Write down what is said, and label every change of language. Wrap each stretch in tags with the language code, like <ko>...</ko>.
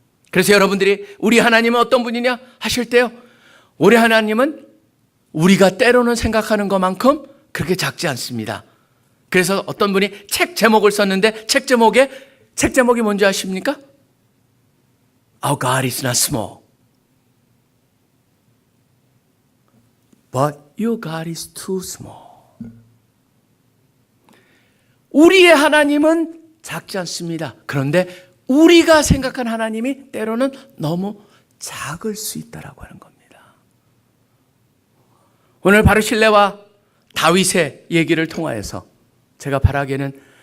<ko>그래서 여러분들이 우리 하나님은 어떤 분이냐 하실 때요, 우리 하나님은 우리가 때로는 생각하는 것만큼 그렇게 작지 않습니다. 그래서 어떤 분이 책 제목을 썼는데 책 제목이 뭔지 아십니까?</ko> <en>Our God is not small, but your God is too small.</en> <ko>우리의 하나님은 작지 않습니다. 그런데 우리가 생각한 하나님이 때로는 너무 작을 수 있다라고 하는 겁니다. 오늘 바르실레와 다윗의 얘기를 통하여서 제가 바라기에는</ko>